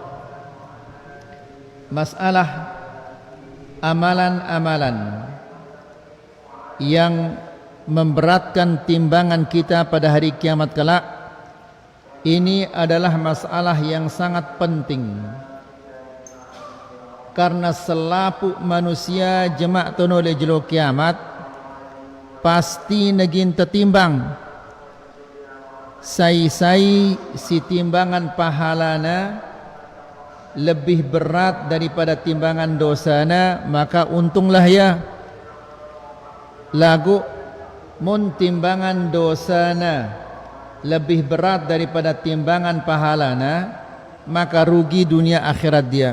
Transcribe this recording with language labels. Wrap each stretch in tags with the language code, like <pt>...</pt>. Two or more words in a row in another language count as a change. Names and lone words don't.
<id>Masalah amalan-amalan yang memberatkan timbangan kita pada hari kiamat kelak, ini adalah masalah yang sangat penting.</id> <sas>Karena selapu manusia jemak tono le jelo kiamat pasti negin tertimbang.</sas> <id>Sai-sai si timbangan pahalana lebih berat daripada timbangan dosana, maka untunglah ya. Lagu mun timbangan dosana lebih berat daripada timbangan pahalana, maka rugi dunia akhirat dia.</id>